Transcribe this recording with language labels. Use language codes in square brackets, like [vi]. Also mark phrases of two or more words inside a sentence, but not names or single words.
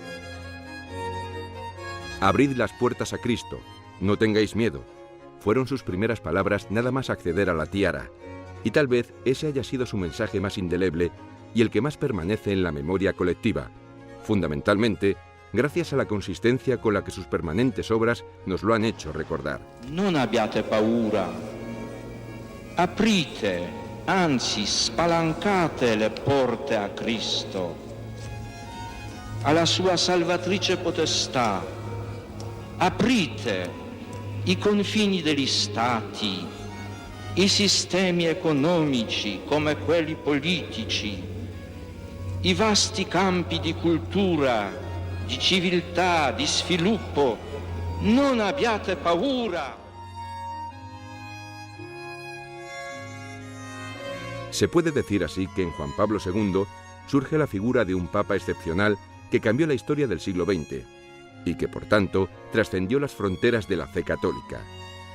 [es] Abrid las puertas a Cristo, no tengáis miedo, fueron sus primeras palabras nada más acceder a la tiara, y tal vez ese haya sido su mensaje más indeleble y el que más permanece en la memoria colectiva, fundamentalmente gracias a la consistencia con la que sus permanentes obras nos lo han hecho recordar. [it] Non abbiate paura, aprite, anzi spalancate le porte a Cristo, alla sua salvatrice potestà, aprite i confini degli stati, i sistemi economici come quelli politici, i vasti campi di cultura, di civiltà, di sviluppo. Non abbiate paura. [es] Se puede decir así que en Juan Pablo II surge la figura de un papa excepcional que cambió la historia del siglo XX y que, por tanto, trascendió las fronteras de la fe católica.